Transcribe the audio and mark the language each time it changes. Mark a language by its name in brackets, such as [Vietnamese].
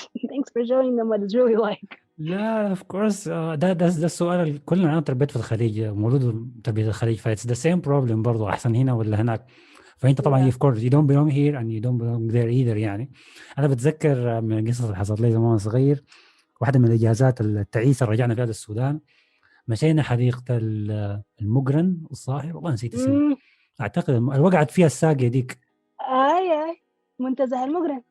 [English] Thanks for showing them what it's really like. [Arabic] لا of course ده السؤال. كلنا أنا تربيت في الخليج, مولود تربية الخليج, فايتس [English] the same problem [Arabic] برضو, أحسن هنا ولا هناك. فأنت طبعا [English] of course you don't belong here and you don't belong there either. [Arabic] يعني أنا بتذكر من القصص اللي حصلت لي زمان صغير, واحدة من الإجازات التعيسة رجعنا فيها للسودان, مشينا حديقة المقرن الصاحب, والله نسيت اسمه, أعتقد وقعت فيها الساقية ديك. أي منتزه المقرن,